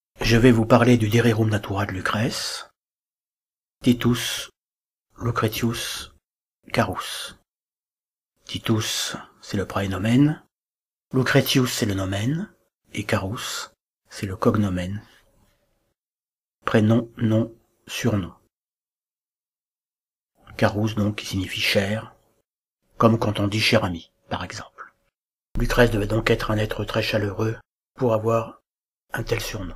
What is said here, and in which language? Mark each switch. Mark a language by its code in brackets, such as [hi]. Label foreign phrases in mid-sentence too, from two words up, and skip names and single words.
[fr] Je vais vous parler du De Rerum Natura de Lucrèce, Titus Lucretius Carus. Titus, c'est le praenomen, Lucretius, c'est le nomen, et Carus, c'est le cognomen. Prénom, nom, surnom. Carus, donc, qui signifie cher, comme quand on dit cher ami, par exemple. Lucrèce devait donc être un être très chaleureux pour avoir un tel surnom.